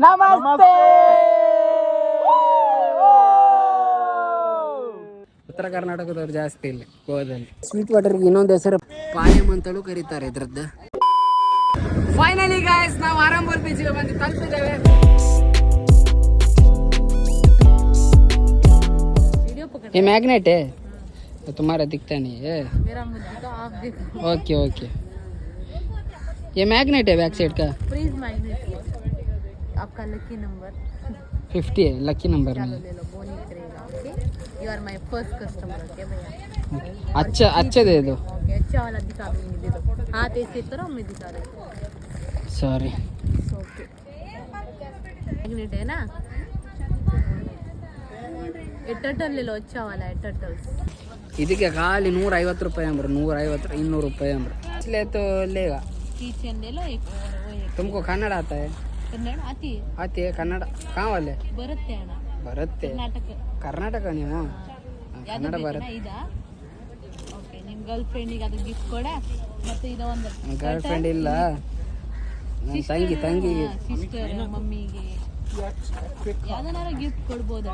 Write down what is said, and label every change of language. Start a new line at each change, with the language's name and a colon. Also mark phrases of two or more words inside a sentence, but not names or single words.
Kannada: ನಮಸ್ತೆ. ಉತ್ತರ ಕರ್ನಾಟಕದವ್ರು ಜಾಸ್ತಿ ಇಲ್ಲಿ ಗೋವಾದಲ್ಲಿ.
English: sweet water
Kannada: ಇನ್ನೊಂದು ಹೆಸರು ಪಾಯಮ್ ಅಂತಲೂ ಕರೀತಾರೆ ಇದ್ರದ್ದು.
English: finally guys
Kannada: ನಾವು ಆರಂಭಲ್ ಬೀಚ್ಗೆ ಬಂದು ತಲುಪಿದ್ದೇವೆ.
Hindi: ये मैग्नेट है तो तुम्हारा दिखता नहीं है. मेरा मुझे तो आप देखो. ओके ओके. ये मैग्नेट है
English: back side
Hindi: का. प्लीज मैग्नेट आपका
English: lucky number
Hindi: 50 है.
English: lucky number
Hindi: चलो नहीं. ले लो वो नहीं करेगा.
English: OK you are my first customer.
Hindi: ओके भैया अच्छा दे दो. ओके अच्छा वाला दिखा दूंगी. दे दो हाथ ऐसे करो मैं दिखा दूंगी. सॉरी. ओके मैग्नेट है ना. ये टर्टल ले लो अच्छा वाला है टर्टल्स.
Kannada: ಇದಕ್ಕೆ ಖಾಲಿ 150 ರೂಪಾಯಿ ಅಂಬ್ರು. 150 200 ರೂಪಾಯಿ ಅಂಬ್ರು.
Hindi: इसलिए तो लेगा. कीचेन ले लो एक वो एक. तुमको कन्नड़ आता है? कन्नड़ आती है. आती है कन्नड़. कहाँ वाले?
Kannada: ಬರುತ್ತೆ ಅಣ್ಣ. ಬರುತ್ತೆ. ಕರ್ನಾಟಕ ನೀವು? ಕನ್ನಡ ಬರುತ್ತೆ. ಇದಾ ಓಕೆ ನಿಮ್ಮ
English: girl friend
Kannada: ಅದು ಗಿಫ್ಟ್ ಕೊಡ. ಮತ್ತೆ ಇದು ಒಂದು
English: girl friend
Kannada: ಇಲ್ಲ, ತಂಗಿ
English: sister mummy
Kannada: ಯಾವ್ದನ್ನಾರ ಗಿಫ್ಟ್ ಕೊಡ್ಬೋದಣ್ಣ.